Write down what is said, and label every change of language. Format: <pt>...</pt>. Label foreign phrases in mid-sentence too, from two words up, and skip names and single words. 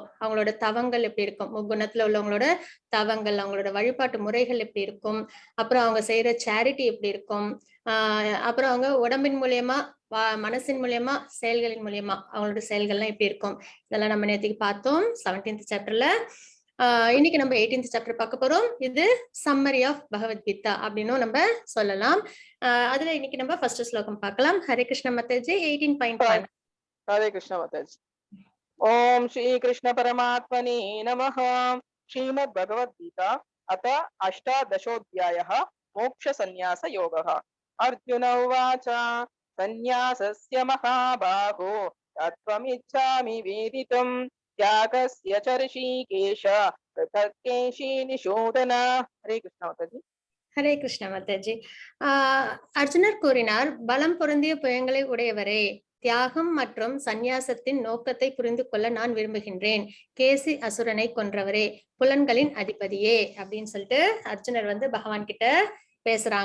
<ta>அவங்களோட தவங்கள் எப்படி இருக்கும், முக்குணத்துல உள்ளவங்களோட தவங்கள், அவங்களோட வழிபாட்டு முறைகள் எப்படி இருக்கும், அப்புறம் அவங்க செய்யற சேரிட்டி எப்படி இருக்கும், அப்புறம் அவங்க உடம்பின் மூலியமா மனசின் மூலியமா செயல்களின் மூலியமா அவங்களோட செயல்கள்லாம் எப்படி இருக்கும், இதெல்லாம் நம்ம நேற்றுக்கு பார்த்தோம் 17th சாப்டர்ல. இன்னைக்கு நம்ம 18th சாப்டர் பார்க்க போறோம். இது</ta> <en>summary of</en> <ta>பகவத்கீதா அப்படின்னு நம்ம சொல்லலாம். அதுல இன்னைக்கு நம்ம ஃபர்ஸ்ட் ஸ்லோகம் பார்க்கலாம். ஹரே கிருஷ்ண மாதாஜி. 18.1.</ta> <hi>हरे कृष्ण माताजी।</hi> <sa>ओम श्री कृष्ण परमात्मने नमः। श्रीमद् भगवद गीता अथ अष्टादशोऽध्यायः मोक्ष संन्यास योगः। अर्जुन उवाच संन्यासस्य महाबाहो तत्त्वमिच्छामि वेदितुम् त्यागस्य च ऋषिकेश पृथक् केशिनिषूदन।</sa> <hi>हरे कृष्ण माताजी।</hi> <ta>ஹரே கிருஷ்ண மாதாஜி. அர்ஜுனர் கூறினார், பலம் பொருந்திய புயங்களை உடையவரே, தியாகம் மற்றும் சந்நியாசத்தின் நோக்கத்தை புரிந்து கொள்ள நான் விரும்புகின்றேன். கேசி அசுரனை கொன்றவரே, புலன்களின் அதிபதியே அப்படின்னு சொல்லிட்டு அர்ஜுனர் வந்து பகவான் கிட்ட பேசுறாங்க.</ta>